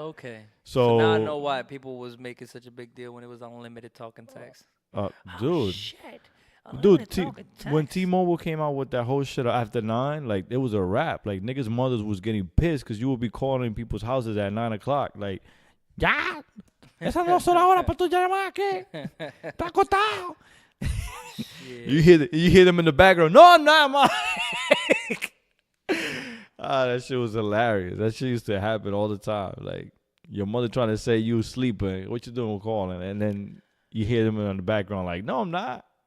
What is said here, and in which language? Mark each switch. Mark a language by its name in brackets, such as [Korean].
[English] Okay. So now I know why people was making such a big deal when it was unlimited talk and text. Dude. Shit. Dude, when T-Mobile came out with that whole shit after 9, like, it was a wrap. Like, niggas' mothers was getting pissed because you would be calling people's houses at 9 o'clock. [Spanish] Like, ya, esa no son la hora para tu llamar, ¿qué? Está acostado. [English] You hear them in the background. No, I'm not, ma. That shit was hilarious. That shit used to happen all the time. Like, your mother trying to say you sleeping. What you doing calling? And then you hear them in the background like, no, I'm not.